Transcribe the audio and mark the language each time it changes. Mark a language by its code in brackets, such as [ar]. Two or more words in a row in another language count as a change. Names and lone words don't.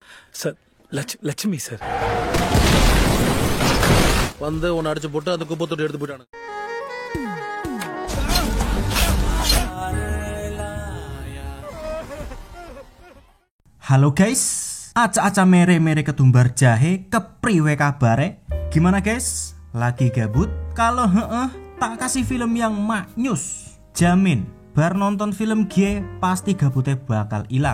[ta] சார் லட்சுமி சார் வந்து உன்னை அடிச்சு போட்டு அந்த குப்பத்தோடு எடுத்து போயிட்டானு. [jv] Halo guys, aca-aca mere-mere ketumbar jahe, kepriwe kabare? [id] Gimana guys? Lagi gabut? Kalau tak kasih film yang maknyus. Jamin, bar nonton film G pasti gabutnya bakal hilang.